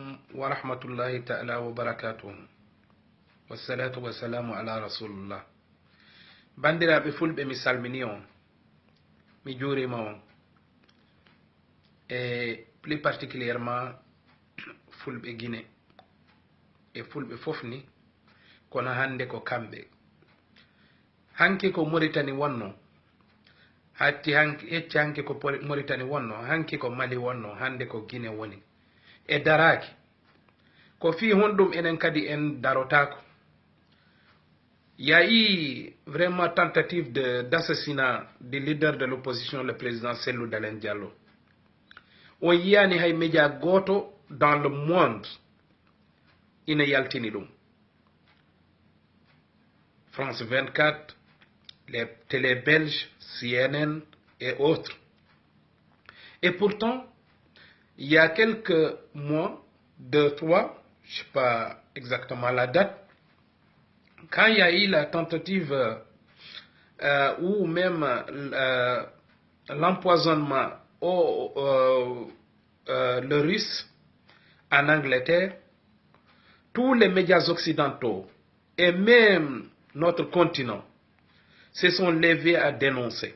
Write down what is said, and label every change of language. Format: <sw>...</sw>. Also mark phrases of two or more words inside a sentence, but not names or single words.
<ar>ورحمة الله تعالى وبركاته. والصلاة والسلام على رسول الله.</ar> <ff>Bandiraɓe fulɓe mi salmini on, mi juurima on,</ff> <fr>et plus particulièrement</fr> <ff>fulɓe Guinée e fulɓe fof ni kono hande ko kamɓe. Hanki ko Mauritanie wonno, hecci hanki ko Mauritanie wonno, hanki ko Mali wonno, hande ko Guinée woni. E daraki ko fi honɗum enen kadi en darotako.</ff> <fr>Il y a eu vraiment tentative d'assassinat du leader de l'opposition, le président Cellou Dalein Diallo.</fr> <ff>On yiyani hay média goto</ff> <fr>dans le monde</fr> <ff>ina yaltini ɗum.</ff> <fr>France 24, les télé belges, CNN et autres. Et pourtant, il y a quelques mois, 2, 3, je ne sais pas exactement la date, quand il y a eu la tentative ou même l'empoisonnement le russe en Angleterre, tous les médias occidentaux et même notre continent se sont levés à dénoncer.</fr>